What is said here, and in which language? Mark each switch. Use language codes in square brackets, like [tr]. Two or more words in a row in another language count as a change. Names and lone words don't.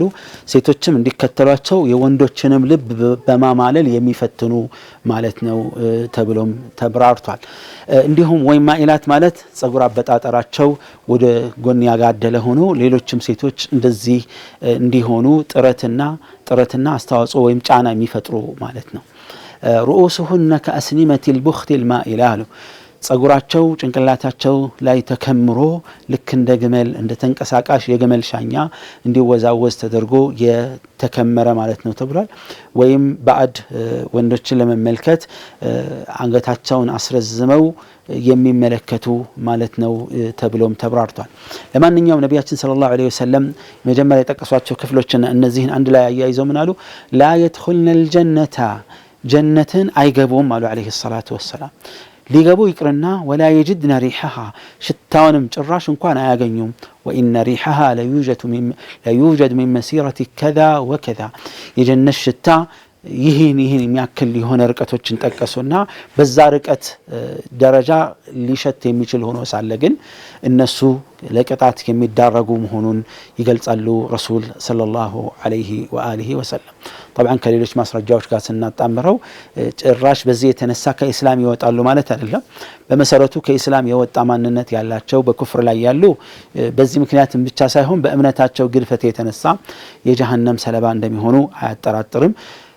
[am] ሴቶችም እንዲከተሏቸው የወንዶችንም ልብ በማማለል የሚፈትኑ ማለት ነው ተብሎም ተብራርቷል እንዲሁም ወይ ማኢላት ማለት ጸጉር አበጣጠራቸው ወደ ጎን ያጋደለ ሆኖ ሌሎችም ሴቶች እንደዚህ እንዲሆኑ ጥረትና አስተዋጽኦ ወይም ጫና የሚፈጥሩ ማለት ነው رؤوسهن [ar] كأسنمة البخت المائل [am] ጸጉራቸው ጭንቅላታቸው ላይ ተከምሮ ልክ እንደ ግመል እንደ ተንቀሳቃሽ የግመል ሻኛ እንዲወዛወዝ ተደርጎ የተከመረ ማለት ነው ተብሏል ወይም ባዕድ ወንዶችን ለመመልከት አንገታቸውን አስረዝመው የሚመለከቱ ማለት ነው ተብሎም ተብራርቷል ለማንኛውም ነብያችን [ar] صلى الله عليه وسلم [am] መጀመሪያ የጠቀሷቸው ክፍሎችና እነዚህን አንድ ላይ አያይዘው ምናሉ [ar] لا يدخلن الجنة [am] ጀነትን አይገቡም አሉ [ar] عليه الصلاه والسلام [am] ሊገቡ ይቅርና [ar] ولا يجدن ريحها [am] ሽታውንም ጭራሽ እንኳን አያገኙም [ar] وان ريحها لا يوجد من مسيره كذا وكذا [am] የጀነት ሽታ ይሄን የሚያክል የሆነ ርቀቶችን ጠቀሱና በዛ ርቀት ደረጃ ሊሸት የሚችል ሆኖ ሳለ ግን እነሱ ለቅጣት የሚዳረጉ መሆኑን ይገልጻሉ ረሱል [ar] صلى الله عليه وآله وسلم [am] طبعا ከሌሎች ማስረጃዎች ጋር ስናጣምረው ጭራሽ በዚህ የተነሳ ከእስላም ይወጣሉ ማለት አይደለም በመሰረቱ ከእስላም የወጣ ማንነት ያላቸው በኩፍር ላይ ያሉ በዚህ ምክንያትም ብቻ ሳይሆን በእምነታቸው ግድፈት የተነሳ የጀሃነም ሰለባ እንደሚሆኑ አያጠራጥርም